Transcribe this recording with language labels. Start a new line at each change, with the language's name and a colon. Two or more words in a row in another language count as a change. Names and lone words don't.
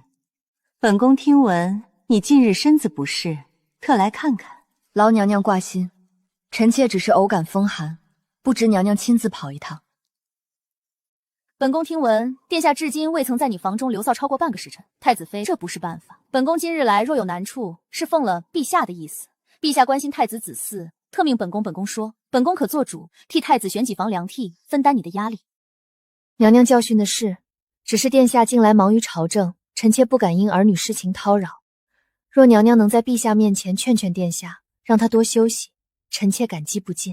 Chinese: 本宮聽聞你近日身子不適，特來看看。勞娘娘掛心，臣妾只是偶感風寒，不知娘娘親自跑一趟。本宮聽聞殿下至今未曾在你房中留宿超過半個時辰，太子妃這不是辦法。本宮今日來若有難處，是奉了陛下的意思。陛下關心太子子嗣，特命本宮說，本宮可做主，替太子選幾房良娣，分擔你的壓力。娘娘教訓的是，只是殿下近來忙於朝政，臣妾不敢因兒女事情叨擾。若娘娘能在陛下面前勸勸殿下，讓他多休息，臣妾感激不盡。